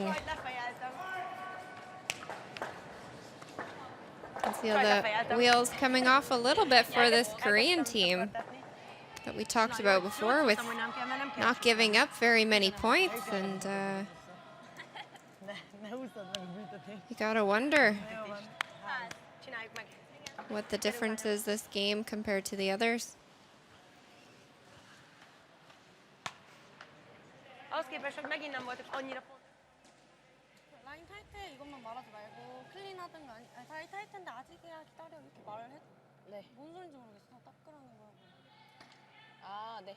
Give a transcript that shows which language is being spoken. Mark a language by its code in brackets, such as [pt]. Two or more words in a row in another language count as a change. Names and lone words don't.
[en] You can see the wheels coming off a little bit for this Korean team that we talked about before, with not giving up very many points, and you gotta wonder what the difference is this game compared to the others. [hu] ahhoz képest, hogy megint nem voltak annyira pont. [ko] 라인 탈 때 이것만 말하지 말고 클린하든가 라인 탈 텐데 아직이야 기다려 이렇게 말을 해. 네. 뭔 소린지 모르겠어. 딱 그러는 거야. 아, 네.